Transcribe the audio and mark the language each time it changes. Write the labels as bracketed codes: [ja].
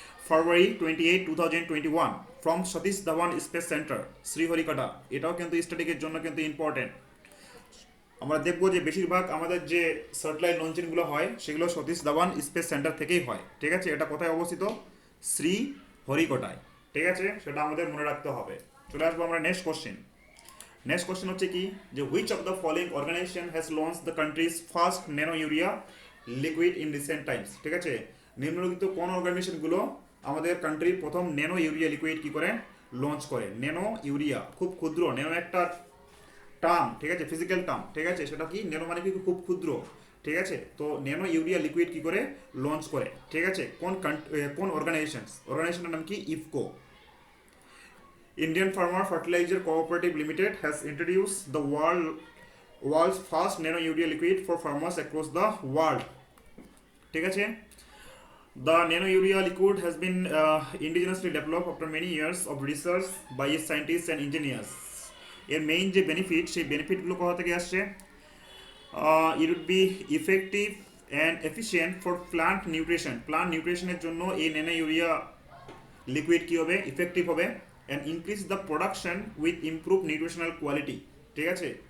[en] February 28, 2021 from Satish Dhawan Space Center, Sriharikota. [bn] এটাও কিন্তু স্ট্যাটিকের জন্য কিন্তু ইম্পর্টেন্ট। আমরা দেখবো যে বেশিরভাগ আমাদের যে স্যাটেলাইট লঞ্চিংগুলো হয় সেগুলো সতীশ ধাওয়ান স্পেস সেন্টার থেকেই হয়, ঠিক আছে। এটা কোথায় অবস্থিত? শ্রীহরিকোটায়, ঠিক আছে, সেটা আমাদের মনে রাখতে হবে। চলে আসবো আমরা নেক্সট কোশ্চেন। নেক্সট কোশ্চেন হচ্ছে কি, যে [en] which of the following organization has launch the country's first nano urea liquid in recent times, [bn] ঠিক আছে। নিম্নলিখিত কোন অর্গানাইজেশনগুলো আমাদের কান্ট্রির প্রথম ন্যানো ইউরিয়া লিকুইড কি করে লঞ্চ করে? ন্যানো ইউরিয়া খুব ক্ষুদ্র, ন্যানো একটা টার্ম, ঠিক আছে, ফিজিক্যাল টার্ম, ঠিক আছে, সেটা কি ন্যানো মানে কি খুব ক্ষুদ্র, ঠিক আছে। তো ন্যানো ইউরিয়া লিকুইড কি করে লঞ্চ করে, ঠিক আছে, কোন অর্গানাইজেশনের নাম কি? IFFCO. [en] Indian farmer fertiliser cooperative limited has introduce the world's first nano urea liquid for farmers across the world, [bn] ঠিক আছে। [en] The nano urea liquid has been indigenously developed after many years of research by scientists and engineers. [bn] এর main যে benefit, সেই বেনিফিটগুলো কোথা থেকে আসছে? [en] It would be effective and efficient for plant nutrition. [bn] Plant নিউট্রিশনের জন্য এই ন্যানো ইউরিয়া লিকুইড কী হবে? Effective হবে। [en] and increase the production with improve nutritional quality, [bn] ঠিক আছে।